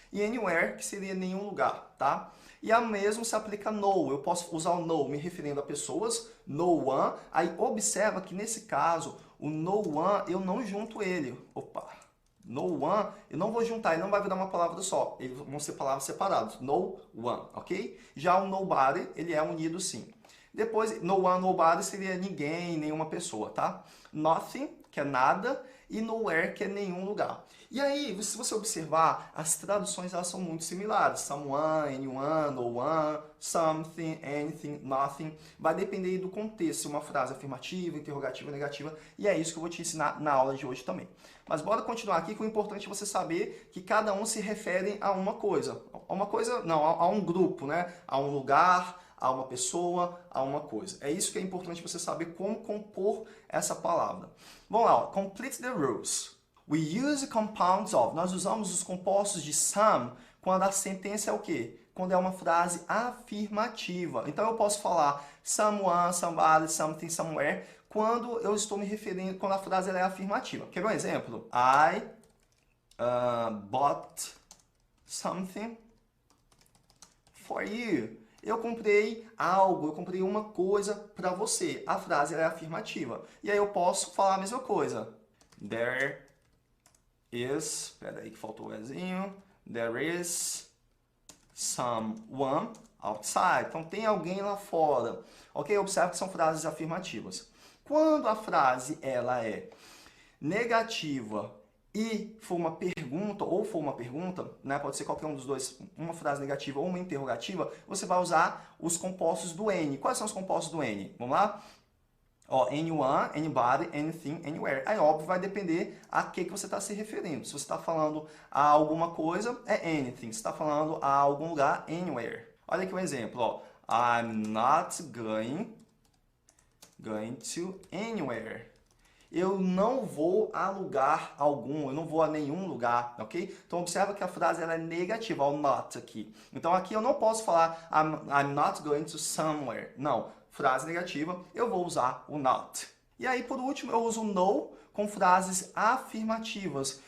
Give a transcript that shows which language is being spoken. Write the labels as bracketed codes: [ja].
[pt] E anywhere, que seria nenhum lugar, tá? E a mesmo se aplica no, eu posso usar o no me referindo a pessoas, no one, aí observa que nesse caso, o no one eu não junto ele, no one, eu não vou juntar, ele não vai virar uma palavra só, eles vão ser palavras separadas, no one, ok? Já o nobody, ele é unido sim. Depois, no one, nobody seria ninguém, nenhuma pessoa, tá? Nothing, que é nada, e nowhere, que é nenhum lugar. E aí, se você observar, as traduções elas são muito similares. [en] Someone, anyone, no one, something, anything, nothing. [pt] Vai depender do contexto, se uma frase afirmativa, interrogativa, negativa. E é isso que eu vou te ensinar na aula de hoje também. Mas bora continuar aqui, que o importante é você saber que cada um se refere a uma coisa. A um grupo, né? A um lugar, a uma pessoa, a uma coisa. É isso que é importante você saber como compor essa palavra. Vamos lá, ó. [en] Complete the rules. We use compounds of. [pt] Nós usamos os compostos de some Quando a sentença é o quê? Quando é uma frase afirmativa. Então eu posso falar someone, somebody, something, somewhere, quando eu estou me referindo, quando a frase ela é afirmativa. Quer ver um exemplo? [en] I bought something for you. [pt] Eu comprei algo, eu comprei uma coisa para você. A frase ela é afirmativa. E aí eu posso falar a mesma coisa. [en] There is... [pt] Espera aí que faltou o ezinho. [en] There is someone outside. [pt] Então tem alguém lá fora. Ok? Observe que são frases afirmativas. Quando a frase ela é negativa e for uma pergunta, ou for uma pergunta, né, pode ser qualquer um dos dois, uma frase negativa ou uma interrogativa, você vai usar os compostos do N. Quais são os compostos do N? Vamos lá? [en] Ó, anyone, anybody, anything, anywhere. [pt] Aí, óbvio, vai depender a que você está se referindo. Se você está falando a alguma coisa, é anything. Se está falando a algum lugar, anywhere. Olha aqui um exemplo, ó. [en] I'm not going to anywhere. [pt] Eu não vou a lugar algum, eu não vou a nenhum lugar, ok? Então, observa que a frase ela é negativa, o not aqui. Então, aqui eu não posso falar [en] I'm not going to somewhere. [pt] Não, frase negativa, eu vou usar o not. E aí, por último, eu uso o no com frases afirmativas.